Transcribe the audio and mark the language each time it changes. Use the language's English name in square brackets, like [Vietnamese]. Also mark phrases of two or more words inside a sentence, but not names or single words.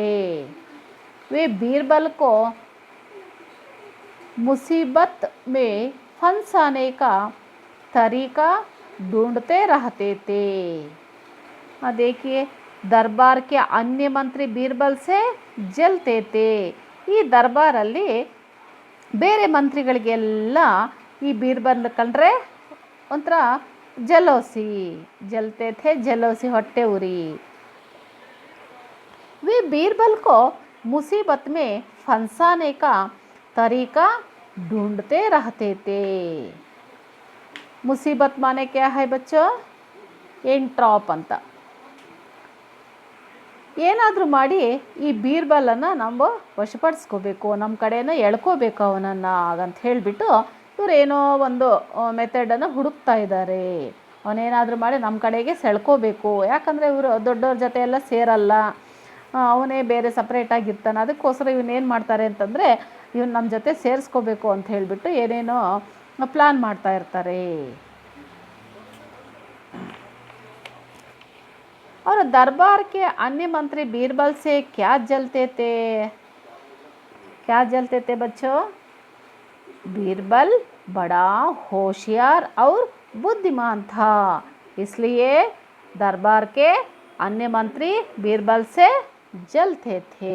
[Hindi] वे बीरबल को मुसीबत में फंसाने का तरीका ढूंढते रहते थे। देखिए, दरबार के अन्य मंत्री बीरबल से ಜಲ್ತೇತೆ। [Kannada] ಈ ದರ್ಬಾರಲ್ಲಿ ಬೇರೆ ಮಂತ್ರಿಗಳಿಗೆಲ್ಲ ಈ ಬೀರ್ಬಲ್ ಕಂಡ್ರೆ ಒಂಥರ ಜಲೋಸಿ, ಜಲ್ತೇತೆ ಜಲೋಸಿ, ಹೊಟ್ಟೆ ಉರಿ। [Hindi] वे बीरबल को मुसीबत में फंसाने का तरीका ढूंढते रहते थे। मुसीबत माने क्या है बच्चों? [Kannada] ಎಂಟ್ರಾಪ್ ಅಂತ। ಏನಾದರೂ ಮಾಡಿ ಈ ಬೀರ್ಬಲನ್ನು ನಾವು ವಶಪಡಿಸ್ಕೋಬೇಕು, ನಮ್ಮ ಕಡೆನ ಎಳ್ಕೋಬೇಕು ಅವನನ್ನು ಅಂತ ಹೇಳಿಬಿಟ್ಟು ಇವರೇನೋ ಒಂದು ಮೆಥಡನ್ನು ಹುಡುಕ್ತಾ ಇದ್ದಾರೆ। ಅವನೇನಾದರೂ ಮಾಡಿ ನಮ್ಮ ಕಡೆಗೆ ಸೆಳ್ಕೋಬೇಕು, ಯಾಕಂದರೆ ಇವರು ದೊಡ್ಡವ್ರ ಜೊತೆ ಎಲ್ಲ ಸೇರಲ್ಲ, ಅವನೇ ಬೇರೆ ಸಪ್ರೇಟಾಗಿರ್ತಾನೆ। ಅದಕ್ಕೋಸ್ಕರ ಇವನೇನು ಮಾಡ್ತಾರೆ ಅಂತಂದರೆ ಇವನು ನಮ್ಮ ಜೊತೆ ಸೇರಿಸ್ಕೋಬೇಕು ಅಂತ ಹೇಳಿಬಿಟ್ಟು ಏನೇನೋ ಪ್ಲ್ಯಾನ್ ಮಾಡ್ತಾ ಇರ್ತಾರೆ। [Hindi] और दरबार के अन्य मंत्री बीरबल से क्या जलते थे? क्या जलते थे बच्चों? बीरबल बड़ा होशियार और बुद्धिमान था, इसलिए दरबार के अन्य मंत्री बीरबल से जलते थे।